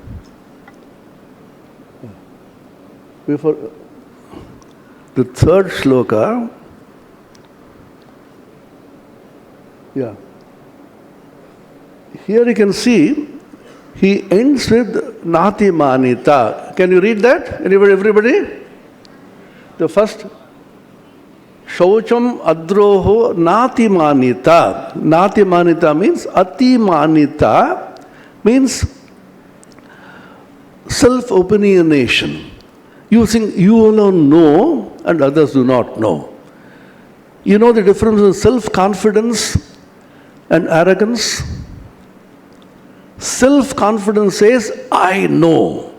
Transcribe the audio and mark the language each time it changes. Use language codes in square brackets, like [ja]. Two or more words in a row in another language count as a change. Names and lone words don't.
[en] Before the third shloka, yeah. Here you can see, he ends with [sa] Nati Manita. [en] Can you read that? Anybody, everybody? The first, [sa] Shaucham Adroho Nati Manita. Nati Manita [en] means [sa] Ati Manita, [en] means self-opinionation. You think you alone know and others do not know. You know the difference in self-confidence and arrogance? Self-confidence says, I know.